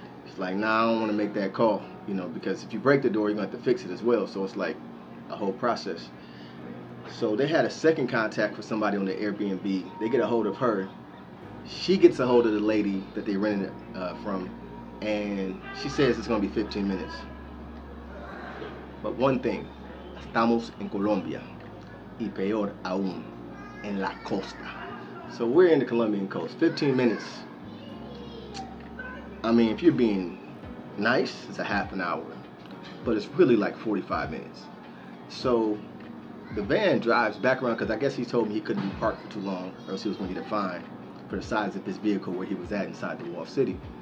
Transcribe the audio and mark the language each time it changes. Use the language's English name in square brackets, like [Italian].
[English] He's like, nah, I don't want to make that call, because if you break the door, you're going to have to fix it as well. So it's like a whole process. So they had a second contact for somebody on the Airbnb. They get a hold of her. She gets a hold of the lady that they rented from, and she says it's going to be 15 minutes. But one thing, [Spanish] estamos en Colombia, y peor aún, en la costa. [English] So we're in the Colombian coast. 15 minutes. I mean, if you're being nice, it's a half an hour, but it's really like 45 minutes. So the van drives back around, because I guess he told me he couldn't be parked for too long, or else he was going to get a fine for the size of his vehicle where he was at inside the walled city.